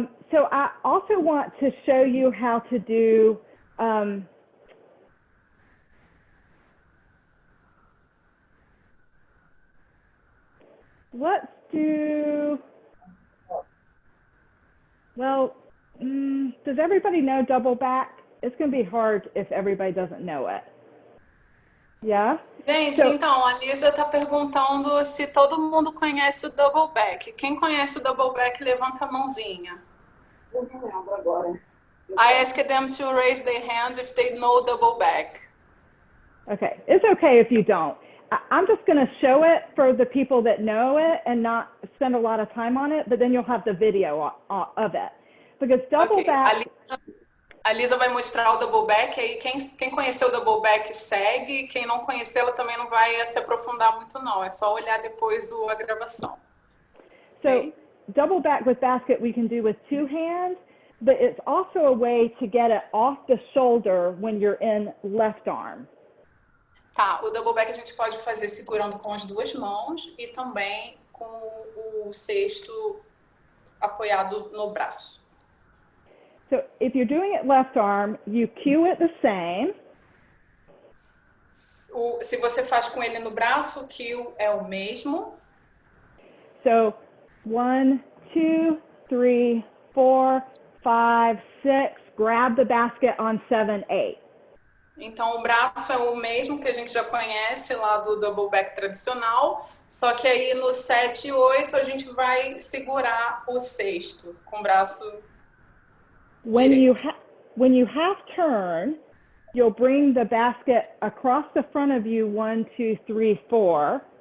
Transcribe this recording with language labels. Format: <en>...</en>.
<en>So I also want to show you how to do let's do, well, does everybody know double back? It's going to be hard if everybody doesn't know it. Yeah?</en> <pt>Gente, então, a Lisa está perguntando se todo mundo conhece o double back. Quem conhece o double back, levanta a mãozinha. Eu não lembro agora.</pt> <en>I asked them to raise their hand if they know double back. Okay, it's okay if you don't. I'm just going to show it for the people that know it and not spend a lot of time on it, but then you'll have the video of it. Because double back...</en> <pt>A Lisa vai mostrar o double back, aí quem conheceu o double back segue, quem não conhecer ela também não vai se aprofundar muito não, é só olhar depois a gravação.</pt> <en>So Okay? double back with basket we can do with two hands, but it's also a way to get it off the shoulder when you're in left arm.</en> <pt>Tá, o double back a gente pode fazer segurando com as duas mãos e também com o cesto apoiado no braço.</pt> <en>So if you're doing it left arm, you cue it the same.</en> <pt>Se você faz com ele no braço, o cue é o mesmo.</pt> <en>So 1, 2, 3, 4, 5, 6, grab the basket on 7, 8.</en> <pt>Então, o braço é o mesmo que a gente já conhece lá do double back tradicional, só que aí no 7 e 8 a gente vai segurar o cesto com o braço direito.</pt> <en>When you half turn, you'll bring the basket across the front of you, 1, 2, 3, 4.</en>